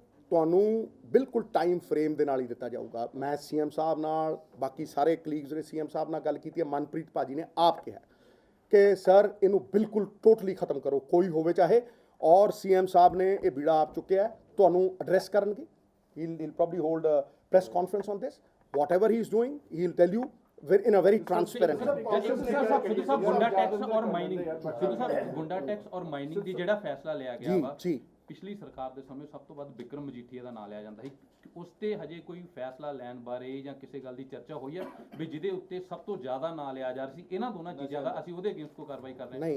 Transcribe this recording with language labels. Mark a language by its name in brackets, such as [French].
[Punjabi] ਤੁਹਾਨੂੰ ਬਿਲਕੁਲ time frame ਦੇ ਨਾਲ ਹੀ ਦਿੱਤਾ ਜਾਊਗਾ। ਮੈਂ ਸੀਐਮ ਸਾਹਿਬ ਨਾਲ, ਬਾਕੀ ਸਾਰੇ ਕਲੀਗਸ ਨੇ ਸੀਐਮ ਸਾਹਿਬ ਨਾਲ ਗੱਲ ਕੀਤੀ ਹੈ। ਮਨਪ੍ਰੀਤ ਭਾਜੀ ਨੇ ਆਪ ਕਿਹਾ ਕਿ ਸਰ ਇਹਨੂੰ ਬਿਲਕੁਲ ਟੋਟਲੀ ਖਤਮ ਕਰੋ, ਕੋਈ ਹੋਵੇ ਚਾਹੇ। ਔਰ ਸੀਐਮ ਸਾਹਿਬ ਨੇ ਇਹ ਬੀੜਾ ਆਪ ਚੁੱਕਿਆ, ਤੁਹਾਨੂੰ ਐਡਰੈਸ ਕਰਨਗੇ। [English] he'll probably hold a press conference on this. Whatever he is doing, he'll tell you in a very transparent way. [Punjabi] Sidhu Sahib ਗੁੰਡਾ tax ਔਰ ਮਾਈਨਿੰਗ, ਸਿੱਧੂ ਸਾਹਿਬ ਗੁੰਡਾ ਟੈਕਸ ਔਰ ਮਾਈਨਿੰਗ ਦੀ ਜਿਹੜਾ ਫੈਸਲਾ ਲਿਆ ਗਿਆ ਵਾ, ਪਿਛਲੀ ਸਰਕਾਰ ਦੇ ਸਮੇਂ ਸਭ ਤੋਂ ਵੱਧ ਬਿਕਰਮ ਮਜੀਠੀਆ ਦਾ ਨਾਂ ਲਿਆ ਜਾਂਦਾ ਸੀ। ਉਸ ਤੇ ਹਜੇ ਕੋਈ ਫੈਸਲਾ ਲੈਣ ਬਾਰੇ ਜਾਂ ਕਿਸੇ ਗੱਲ ਦੀ ਚਰਚਾ ਹੋਈ ਹੈ ਵੀ ਜਿਹਦੇ ਉੱਤੇ ਸਭ ਤੋਂ ਜ਼ਿਆਦਾ ਨਾਂ ਲਿਆ ਜਾ ਰਿਹਾ ਸੀ ਇਹਨਾਂ ਦੋਨਾਂ ਚੀਜ਼ਾਂ ਦਾ, ਅਸੀਂ ਉਹਦੇ ਅਗੇਂਸਟ ਕੋਈ ਕਾਰਵਾਈ ਕਰ ਰਹੇ ਹਾਂ?